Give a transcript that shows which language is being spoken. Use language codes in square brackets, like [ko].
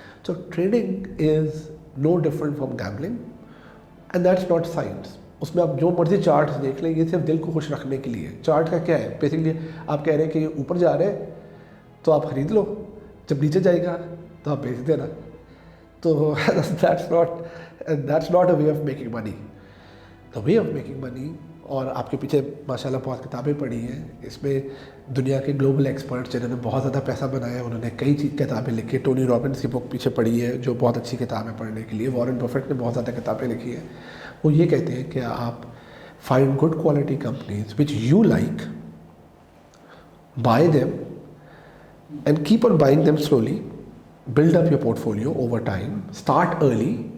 [en] تو trading is no different from gambling, and that's not science. [ur] اس میں آپ جو مرضی چارٹس دیکھ لیں, یہ صرف دل کو خوش رکھنے کے لیے. چارٹ کا کیا ہے, بیسکلی آپ کہہ رہے ہیں کہ یہ اوپر جا رہے ہیں تو آپ خرید لو, جب نیچے جائے گا تو آپ بیچ دینا. [en] تو that's not a way of making money. The way of making money, [ur] اور آپ کے پیچھے ماشاء اللہ بہت کتابیں پڑھی ہیں, اس میں دنیا کے گلوبل ایکسپرٹس جنہوں نے بہت زیادہ پیسہ بنایا ہے, انہوں نے کئی کتابیں لکھی. ٹونی رابنس کی بک پیچھے پڑھی ہے, جو بہت اچھی کتاب ہے پڑھنے کے لیے. وارن بفیٹ نے بہت زیادہ کتابیں لکھی ہیں. وہ یہ کہتے ہیں کہ آپ [en] Find good quality companies which you like, buy them and keep on buying them slowly, build up your portfolio over time, start early.